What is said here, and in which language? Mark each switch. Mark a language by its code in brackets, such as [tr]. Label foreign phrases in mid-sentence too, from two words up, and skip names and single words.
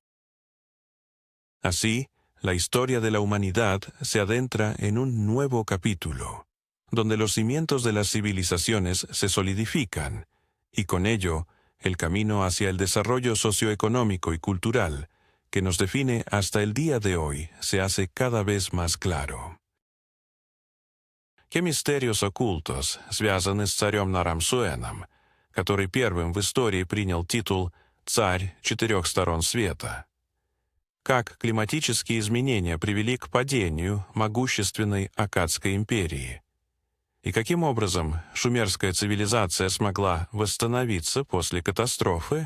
[es] Así, la historia de la humanidad se adentra en un nuevo capítulo, donde los cimientos de las civilizaciones se solidifican, y con ello, el camino hacia el desarrollo socioeconómico y cultural, que nos define hasta el día de hoy, se hace cada vez más claro. ¿Qué misterios ocultos [ru] связаны с царем Нарамсуэном, который первым в истории принял титул «Царь четырех сторон света»? Как климатические изменения привели к падению могущественной Аккадской империи? И каким образом шумерская цивилизация смогла восстановиться после катастрофы?